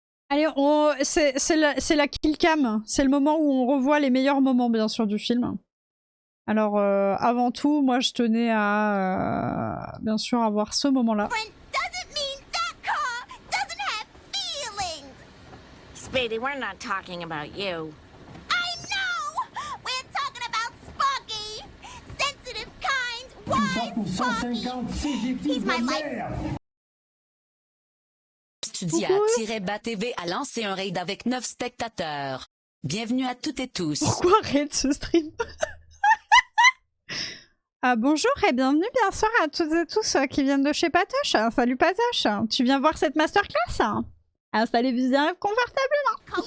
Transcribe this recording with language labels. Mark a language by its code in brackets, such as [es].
[fr] Allez, c'est la kill cam. C'est le moment où on revoit les meilleurs moments, bien sûr, du film. Alors, avant tout, moi, je tenais à, bien sûr, avoir ce moment-là. [en] Doesn't mean that car doesn't have feelings. Speedy, we're not talking about you. I know. We're talking about Sparky, sensitive, kind, wise Sparky. He's my life. [fr] Studia-BATV a lancé un raid avec 9 spectateurs. Bienvenue à toutes et tous. Pourquoi arrête ce stream? Bonjour et bienvenue bien sûr à toutes et tous qui viennent de chez Patoche. Salut Patoche, tu viens voir cette masterclass? Installez-vous bien confortablement.